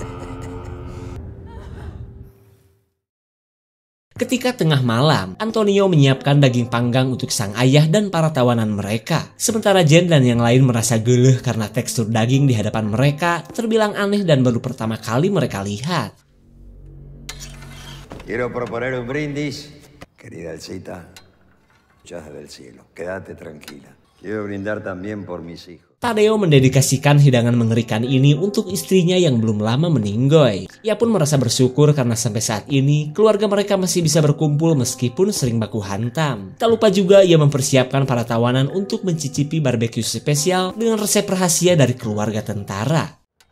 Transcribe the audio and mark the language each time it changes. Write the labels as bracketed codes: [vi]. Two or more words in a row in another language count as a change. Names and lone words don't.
[id] Ketika tengah malam, Antonio menyiapkan daging panggang untuk sang ayah dan para tawanan mereka. Sementara Jen dan yang lain merasa geleh karena tekstur daging di hadapan mereka terbilang aneh dan baru pertama kali mereka lihat. [es] Quiero proponer un brindis. Querida Elcita, muchas del cielo. Quédate tranquila. Quiero brindar también por mis hijos. [id] Tadeo mendedikasikan hidangan mengerikan ini untuk istrinya yang belum lama meninggoy. Ia pun merasa bersyukur karena sampai saat ini keluarga mereka masih bisa berkumpul meskipun sering baku hantam. Tak lupa juga ia mempersiapkan para tawanan untuk mencicipi barbeque spesial dengan resep rahasia dari keluarga tentara.